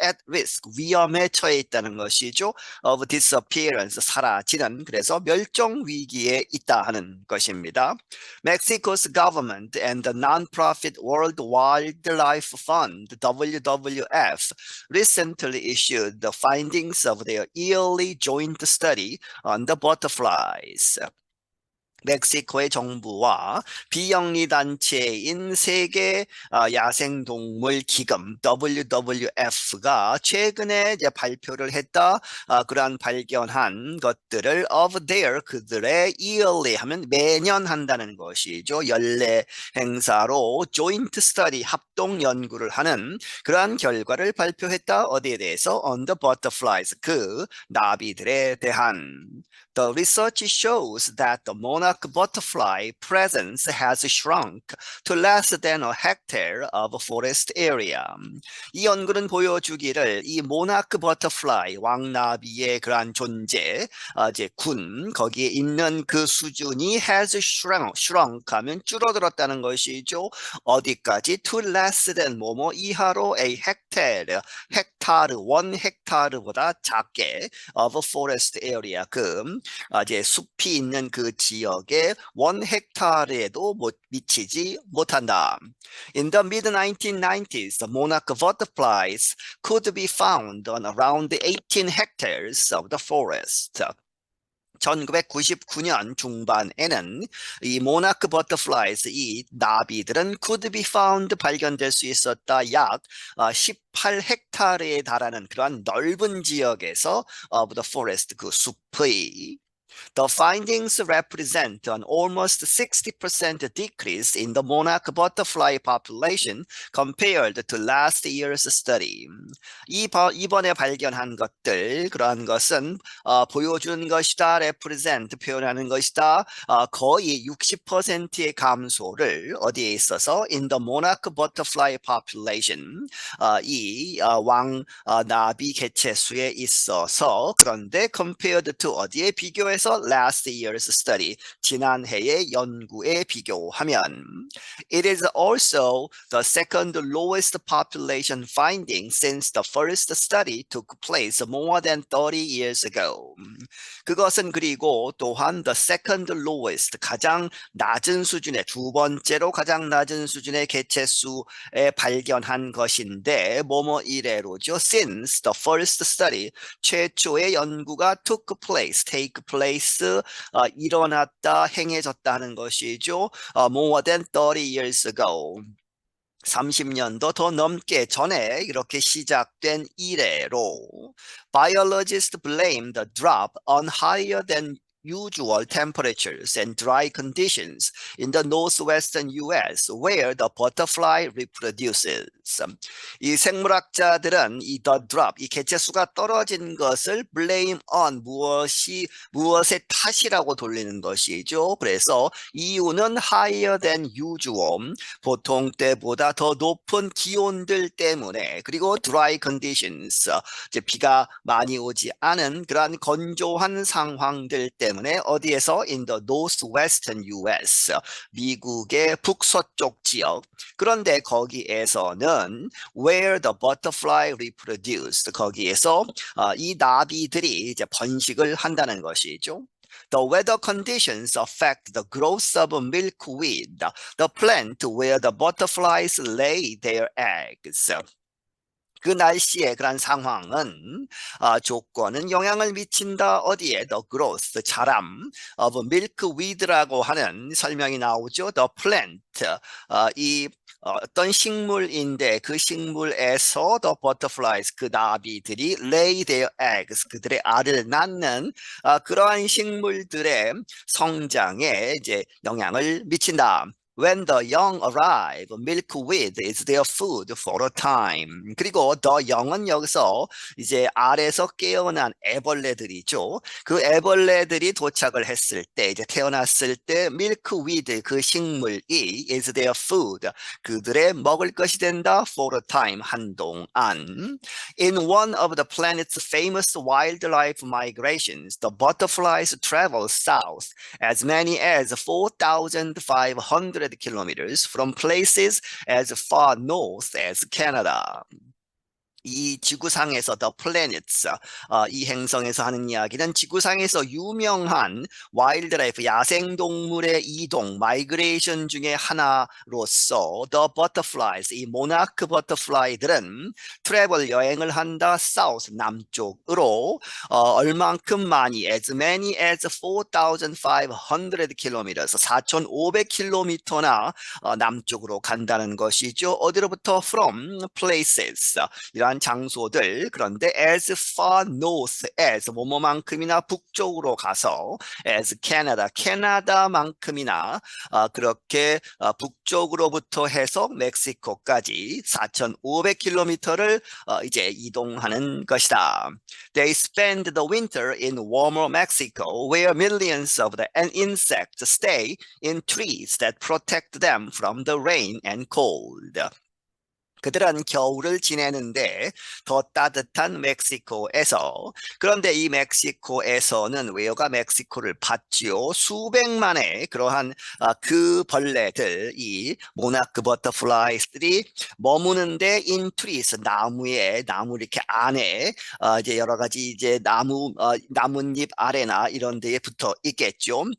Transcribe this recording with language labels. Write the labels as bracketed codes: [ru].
[en] at risk, [ko] 위험에 처해 있다는 것이죠. [en] of disappearance, [ko] 사라지는, 그래서 멸종 위기에 있다 하는 것입니다. [en] Mexico's government and the non-profit World Wildlife Fund, WWF, recently issued the findings of their yearly joint study on the butterflies. [ko] 멕시코의 정부와 비영리 단체인 세계 야생동물 기금 WWF가 최근에 이제 발표를 했다. 그러한 발견한 것들을 [en] of their, [ko] 그들의 [en] yearly [ko] 하면 매년 한다는 것이죠. 연례 행사로 [en] joint study, [ko] 합동 연구를 하는 그러한 결과를 발표했다. 어디에 대해서? [en] On the butterflies, [ko] 그 나비들에 대한. [en] The research shows that the monarch butterfly presence has shrunk to less than a hectare of forest area. [ko] 이 연구는 보여주기를 이 모나크 버터플라이, 왕나비의 그러한 존재, 이제 거기에 있는 그 수준이 [en] has shrunk [ko] 하면 줄어들었다는 것이죠. 어디까지? [en] To less than [ko] 뭐뭐 이하로 [en] a hectare, [ko] 헥타르, 원 헥타르보다 작게 [en] of forest area, [ko] 이제 숲이 있는 그 지역에 원 헥타르에도 미치지 못한다. [en] In the mid-1990s, the monarch butterflies could be found on around 18 hectares of the forest. [ko] 1999년 중반에는 이 모나크 버터플라이즈, 이 나비들은 [en] could be found, [ko] 발견될 수 있었다. 약 18헥타르에 달하는 그러한 넓은 지역에서 [en] of the forest, [ko] 그 숲의. [en] The findings represent an almost 60% decrease in the monarch butterfly population compared to last year's study. [ko] 이번에 발견한 것들, 그러한 것은 보여주는 것이다. [en] represent, [ko] 표현하는 것이다. 거의 60%의 감소를 어디에 있어서? [en] in the monarch butterfly population, [ko] 이 나비 개체수에 있어서. 그런데 [en] compared to [ko] 어디에 비교해서? [en] last year's study, [ko] 지난해의 연구에 비교하면. [en] It is also the second lowest population finding since the first study took place more than 30 years ago. [ko] 그것은 그리고 또한 [en] the second lowest, [ko] 가장 낮은 수준의, 두 번째로 가장 낮은 수준의 개체수에 발견한 것인데 뭐뭐 이래로죠. [en] Since the first study, [ko] 최초의 연구가 [en] took place, take place, [ko] 일어났다, 행해졌다 하는 것이죠. [en] More than 30 years ago. [ko] 30년도 더 넘게 전에 이렇게 시작된 이래로. [en] Biologists blame the drop on higher than unusual temperatures and dry conditions in the northwestern US where the butterfly reproduces. [ko] 이 생물학자들은 이 [en] the drop, [ko] 이 개체수가 떨어진 것을 [en] blame on [ko] 무엇의 탓이라고 돌리는 것이죠. 그래서 이유는 [en] higher than usual, [ko] 보통 때보다 더 높은 기온들 때문에, 그리고 [en] dry conditions, [ko] 이제 비가 많이 오지 않은 그러한 건조한 상황들 때문에 어디에서 [en] in the northwestern US, [ko] 미국의 북서쪽 지역. 그런데 거기에서는 [en] where the butterfly reproduced, [ko] 거기에서 이 나비들이 이제 번식을 한다는 것이죠. [en] The weather conditions affect the growth of milkweed, the plant where the butterflies lay their eggs. [ko] 그 날씨의 그런 상황은 조건은 영향을 미친다. 어디에? [en] The growth, [ko] 자람 of milkweed라고 하는 설명이 나오죠. [en] The plant, [ko] 이 어떤 식물인데 그 식물에서 [en] the butterflies, [ko] 그 나비들이 [en] lay their eggs, [ko] 그들의 알을 낳는 그러한 식물들의 성장에 이제 영향을 미친다. [en] When the young arrive, milkweed is their food for a time. [ko] 그리고 [en] the young [ko] 은 여기서 이제 알에서 깨어난 애벌레들이죠. 그 애벌레들이 도착을 했을 때, 이제 태어났을 때, milkweed, 그 식물이 [en] is their food, [ko] 그들의 먹을 것이 된다. [en] for a time, [ko] 한동안. [en] In one of the planet's famous wildlife migrations, the butterflies travel south as many as 4,500 kilometers from places as far north as Canada. [ko] 이 지구상에서 [en] the planets, [ko] 이 행성에서 하는 이야기는 지구상에서 유명한 와일드라이프, 야생동물의 이동, 마이그레이션 중에 하나로서 the butterflies, 이 모나크 버터플라이들은 트래블, 여행을 한다. south, 남쪽으로 얼만큼 많이, [en] as many as 4,500 kilometers, [ko] 4,500km나 남쪽으로 간다는 것이죠. 어디로부터? [en] from places, [ko] 이러한 장소들. 그런데 [en] as far north as, [ko] 뭐뭐만큼이나 북쪽으로 가서 [en] as Canada, [ko] 캐나다만큼이나 그렇게 북쪽으로부터 해서 멕시코까지 4,500km를 이제 이동하는 것이다. [en] They spend the winter in warmer Mexico, where millions of the insects stay in trees that protect them from the rain and cold. [ko] 그들은 겨울을 지내는데 더 따뜻한 멕시코에서, 그런데 이 멕시코에서는 웨어가 멕시코를 받지요. 수백만의 그러한 그 벌레들, 이 모나크 버터플라이들이 머무는데 [en] in trees, [ko] 나무 이렇게 안에 이제 여러 가지 이제 나뭇잎 아래나 이런 데에 붙어 있겠죠.